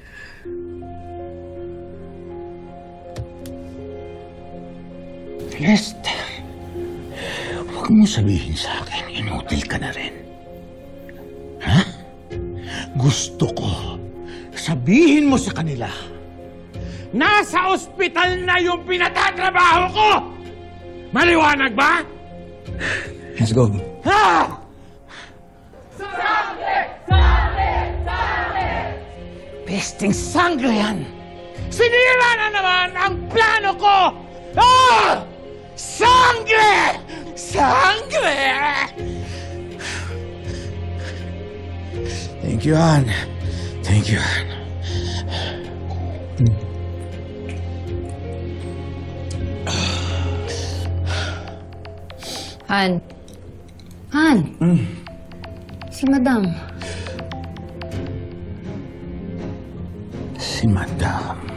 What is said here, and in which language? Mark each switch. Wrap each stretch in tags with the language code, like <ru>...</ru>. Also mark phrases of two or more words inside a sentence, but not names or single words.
<tl>Lester, huwag mo sabihin sa akin, inutil ka na rin. Ha? Gusto ko sabihin mo sa kanila, nasa ospital na yung pinatatrabaho ko! Maliwanag ba? Yes, Gob. Ha? Sangre! Sangre! Sangre! Pesteng sangre yan! Sinira na naman ang plano ko! Ah! Sangre! Sangre!</tl> <en>Thank you, Han. Thank you, Han. Han.</en> <tl>Han. Si Madam. Si Madam.</tl>